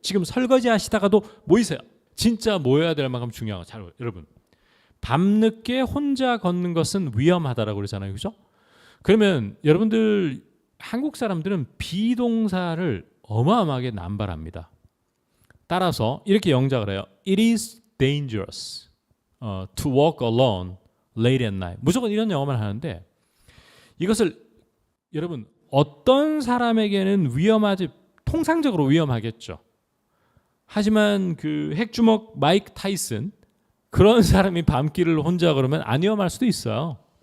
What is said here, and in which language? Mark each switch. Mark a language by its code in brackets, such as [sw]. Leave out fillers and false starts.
[ko] 지금 설거지 하시다가도 모이세요. 진짜 모여야 될 만큼 중요한 거. 잘 여러분. 밤늦게 혼자 걷는 것은 위험하다라고 그러잖아요. 그죠? 그러면 여러분들 한국 사람들은 비동사를 어마어마하게 남발합니다. 따라서 이렇게 영작을 해요. [en] It is dangerous to walk alone late at night. [ko] 무조건 이런 영어만 하는데 이것을 여러분 어떤 사람에게는 위험하지 통상적으로 위험하겠죠. 하지만 그 핵주먹 마이크 타이슨 그런 사람이 밤길을 혼자 걸으면 안 위험할 수도 있어요.